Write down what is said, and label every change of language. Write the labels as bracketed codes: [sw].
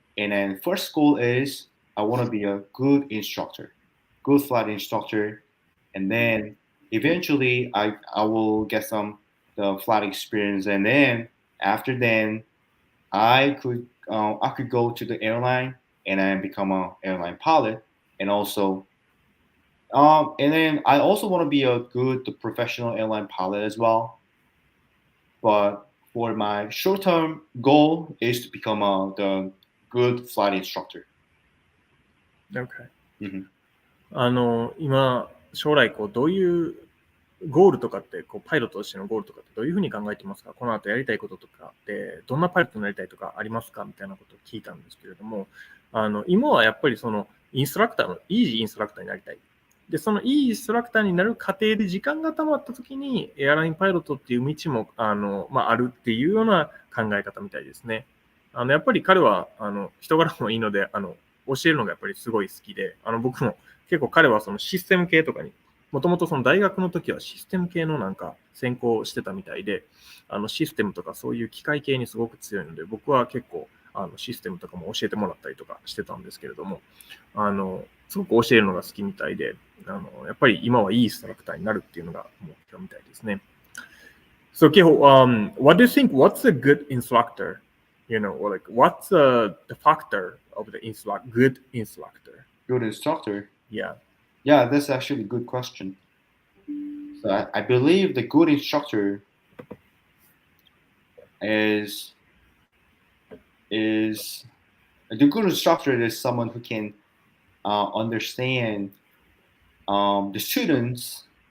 [en] And then first goal is I want to be a good instructor, good flight instructor, and then eventually I will get some the flight experience, and then after then I could go to the airline and then become an airline pilot, and also and then I also want to be a good professional airline pilot as well. But for my short-term goal is to become the good flight instructor. Okay. Mhm. [ja] 今、将来どういうゴールとかってパイロットとしてのゴールとかってどういうふうに考えていますか？この後やりたいこととかってどんなパイロットになりたいとかありますかみたいなことを聞いたんですけれども、今はやっぱりそのインストラクターのいいインストラクターになりたい。で、そのいいインストラクターになる過程で時間がたまった時にエアラインパイロットっていう道もあるっていうような考え方みたいですね。やっぱり彼は人柄もいいので教えるのがやっぱりすごい好きで、僕も結構彼はそのシステム系とかに、もともとその大学の時はシステム系のなんか専攻をしてたみたいで、システムとかそういう機械系にすごく強いので、僕は結構システムとかも教えてもらったりとかしてたんですけれども、すごく教えるのが好きみたいで、やっぱり今はいいインストラクターになるっていうのが目標みたいですね。 [en] So, Keho, what do you think? What's a good instructor? Or like what's the factor of the good instructor? Good instructor? Yeah. Yeah, that's actually a good question. So I believe the good instructor is the good instructor is someone who can understand the students